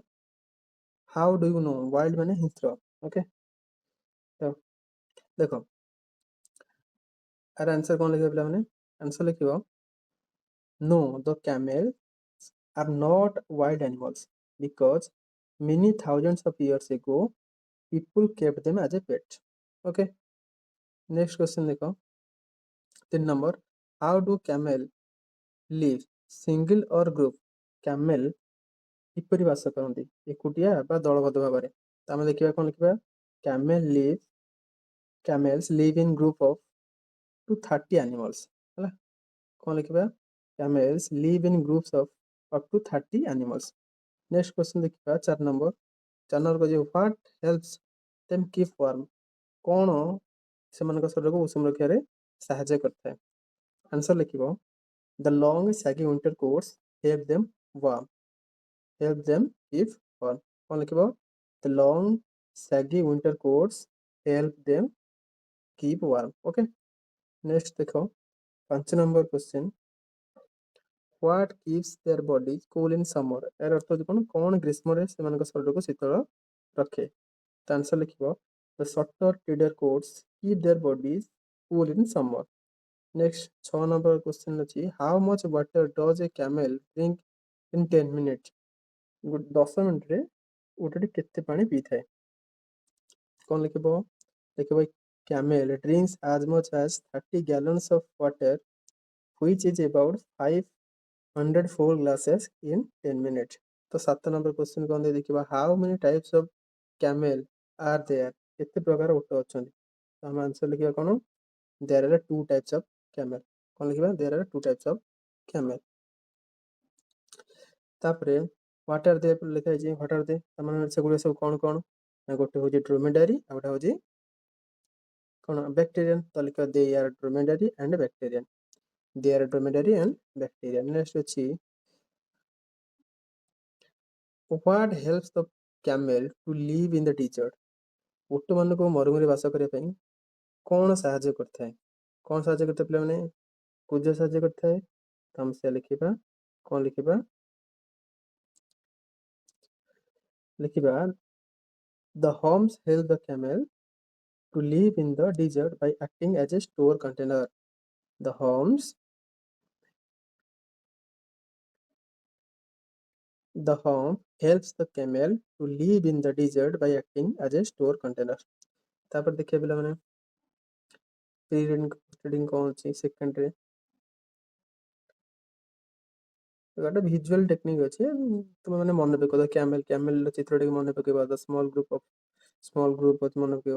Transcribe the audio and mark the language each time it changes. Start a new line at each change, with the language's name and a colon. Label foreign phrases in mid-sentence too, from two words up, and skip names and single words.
English: how do you know? wild
Odia: ମାନେ ହିଂସ୍ର. ଓକେ, ତ ଦେଖ ଆର ଆନ୍ସର କଣ ଲେଖିବ ପିଲାମାନେ, ଆନ୍ସର ଲେଖିବ
English: no, the camels are not wild animals because many thousands of years ago people kept them as a pet. Okay, next question देखो 3 number, how do camel live, single or group?
Odia: camel କିପରି ବାସ କରନ୍ତି, ଏକୁଟିଆ ବା ଦଳବଦ୍ଧ ଭାବରେ? ତ ଆମେ ଦେଖିବା କଣ ଲେଖିବା,
English: camels live in group of to 30 animals ହେଲା.
Odia: କଣ ଲେଖିବା,
English: camels live in groups of up to 30 animals. next question ଦେଖିବା 4 number, 4 number
Odia: କହିଛି
English: what helps them keep warm?
Odia: କଣ ସେମାନଙ୍କ ଶରୀରକୁ ଉଷୁମ ରଖିବାରେ ସାହାଯ୍ୟ କରିଥାଏ? ଆନ୍ସର ଲେଖିବ
English: the long saggy winter coats help them warm, help them keep warm.
Odia: କଣ ଲେଖିବ,
English: the long saggy winter coats help them keep warm. okay, next ଦେଖ 5 number question, what keeps their bodies cool in summer?
Odia: ଏହାର ଅର୍ଥ ହେଉଛି କଣ ଗ୍ରୀଷ୍ମରେ ସେମାନଙ୍କ ଶରୀରକୁ ଶୀତଳ ରଖେ? ତ ଆନ୍ସର ଲେଖିବ
English: the shorter tidal coats keep their bodies cool in summer. next 6 number question ଅଛି how much water does a camel drink in 10 minutes?
Odia: 10 ମିନିଟରେ ଓଟଟି କେତେ ପାଣି ପିଇଥାଏ? କଣ ଲେଖିବ, ଲେଖିବ
English: camel drinks as much as 30 gallons of water which is about 500 full glasses in 10 minutes. ତ 7 number question
Odia: କଣ ଦେଇ ଦେଖିବା
English: how many types of camel are there?
Odia: କେତେ ପ୍ରକାର ଓଟ ଅଛନ୍ତି? ତ ଆମେ ଆନ୍ସର ଲେଖିବା କଣ,
English: there are two types of camel.
Odia: କଣ ଲେଖିବା,
English: there are two types of camel. ତାପରେ what are they
Odia: ଲେଖା ହେଇଛି,
English: what are they
Odia: ତାମାନେ ସେଗୁଡିକ ସବୁ କଣ କଣ ନା ଗୋଟେ ହଉଛି dromedary ଆଉ ଗୋଟେ ହଉଛି କଣ bacterian. ତ ଲେଖିବା
English: they are dromedary and bacterian, they are dromedary and bacterian. next ଅଛି what helps the camel to live in the desert?
Odia: ଓଟ ମାନଙ୍କୁ ମରୁଭୂମିରେ ବାସ କରିବା ପାଇଁ କଣ ସାହାଯ୍ୟ କରିଥାଏ? କଣ ସାହାଯ୍ୟ କରିଥାଏ ପିଲାମାନେ, କୁଜ ସାହାଯ୍ୟ କରିଥାଏ. ତ ଆମେ ସେ ଲେଖିବା କଣ ଲେଖିବା, ଲେଖିବା
English: the humps help the camel to live in the desert by acting as a store container. the humps The hump helps the camel to live in the desert by acting as a store container.
Odia: ତାପରେ ଦେଖିବା ପିଲାମାନେ
English: pre reading
Odia: କଣ ଅଛି ସେକେଣ୍ଡରେ, ଗୋଟେ
English: visual technique
Odia: ଅଛି, ତୁମେ ମାନେ ମନେ ପକେଇବ କ୍ୟାମେଲର ଚିତ୍ରଟିକୁ ମନେ ପକେଇବା,
English: the small group
Odia: ଅଛି ମନେ ପକେଇବା।